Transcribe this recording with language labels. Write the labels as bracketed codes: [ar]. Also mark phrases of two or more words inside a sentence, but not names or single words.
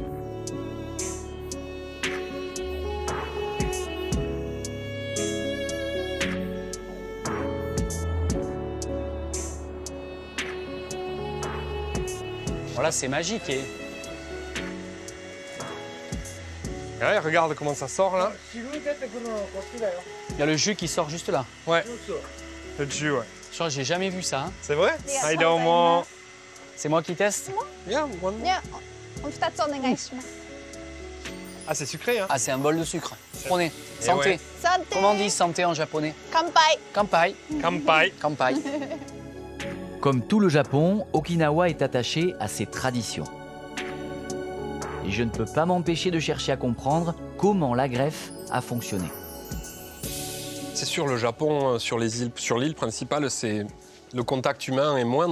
[fr] Voilà, c'est magique. Et... Ouais, regarde comment ça sort là. il y a le jus qui sort juste là. Ouais, le jus, ouais. Je crois que j'ai jamais vu ça. Hein. C'est vrai? C'est moi qui teste? [en] Yeah, one more. [ja] 2 つお願いします。 [fr] Ah, c'est sucré, hein? Ah, c'est un bol de sucre. Prenez, Eh santé. ouais. santé. Comment on dit santé en japonais? Kanpai. Kampai. Kampai. Kampai. Comme tout le Japon, Okinawa est attaché à ses traditions. Et je ne peux pas m'empêcher de chercher à comprendre comment la greffe a fonctionné. C'est sûr, le Japon, sur l'île principale, le contact humain est moindre.